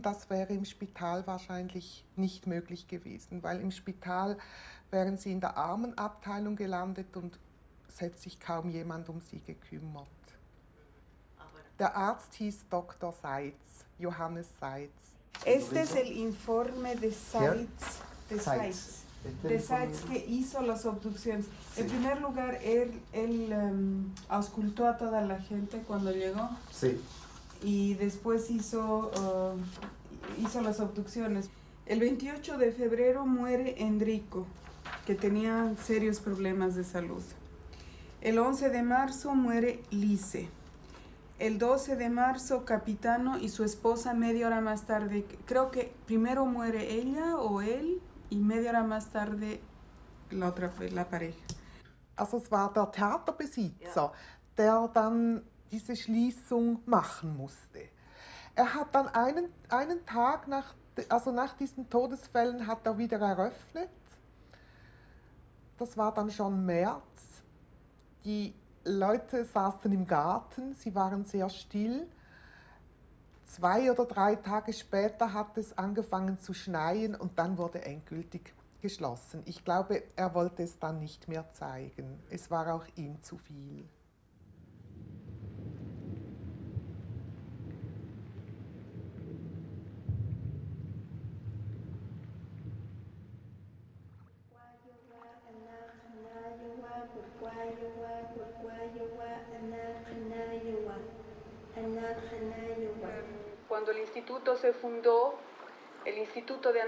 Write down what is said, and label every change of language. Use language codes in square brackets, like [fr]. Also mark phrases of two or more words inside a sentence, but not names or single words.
[de] Das wäre im Spital wahrscheinlich nicht möglich gewesen, weil im Spital wären sie in der Armenabteilung gelandet und es hätte sich kaum jemand um sie gekümmert. Der Arzt hieß Dr. Seitz, Johannes Seitz. [es] Este es el informe de Seitz, de Seitz que hizo las obducciones. Sí. En primer lugar, él auscultó a toda la gente cuando llegó. Sí. Y después hizo las obducciones. El 28 de febrero muere Enrico, que tenía serios problemas de salud. El 11 de marzo muere Lise. El 12 de marzo, Capitano y su esposa media hora más tarde. Creo que primero muere ella o él y media hora más tarde la pareja. [de] Also es war der Theaterbesitzer, der dann diese Schließung machen musste. Er hat dann einen Tag nach diesen Todesfällen hat er wieder eröffnet. Das war dann schon März. Die Leute saßen im Garten, sie waren sehr still. 2 oder 3 Tage später hat es angefangen zu schneien und dann wurde endgültig geschlossen. Ich glaube, er wollte es dann nicht mehr zeigen. Es war auch ihm zu viel. [es] Cuando el instituto se fundó, el Instituto de